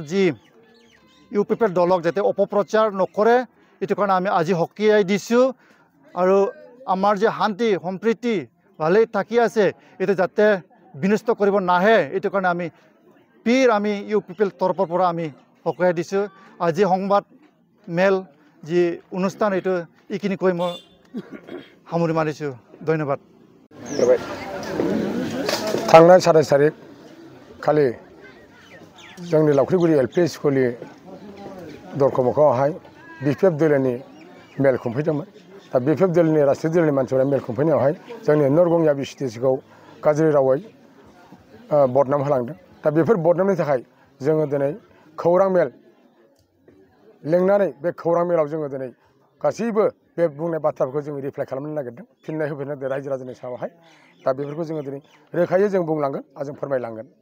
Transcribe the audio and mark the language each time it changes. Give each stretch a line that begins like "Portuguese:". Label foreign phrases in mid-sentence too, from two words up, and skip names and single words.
Assamese: যি ইউ পিপল দলক যাতে অপপ্ৰচাৰ নকৰে এইটো কাৰণে আমি আজি সকীয়াই দিছোঁ আৰু আমাৰ যে শান্তি সম্প্ৰীতি ভালেই থাকি আছে এইটো যাতে বিনষ্ট কৰিব নাহে এইটো কাৰণে আমি ইউ পিপল তৰফৰ পৰা আমি সকীয়াই দিছোঁ আজি সংবাদ মেল যি অনুষ্ঠান এইটো এইখিনি কৈ মই সামৰি মাৰিছোঁ ধন্যবাদ
Bodo: थांनाय 27 तारिख खालि जोंनि लावख्रिगुरि LP स्कुलनि दरखं BPF दलनि मेल खुंफैदोंमोन दा BPF दलनि राष्ट्रीय दलनि मानसिफोरा मेल खुंफैनायावहाय जोंनि नर्थ गंगिया BCDCखौ गाज्रि रावै बदनाम होलांदों दा बेफोर बदनामनि थाखाय जोङो दिनै खौरां मेल लेंनानै बे खौरां मेलाव जोङो दिनै गासैबो बे बुंनाय बाथ्राफोरखौ जोङो रिप्लाइ खालामनो नागिरदों फिननाय होफिननो रायजो राजानि सायावहाय दा बेफोरखौ जोङो दिनै रोखायै जों बुंलांगोन आरो जों फोरमायलांगोन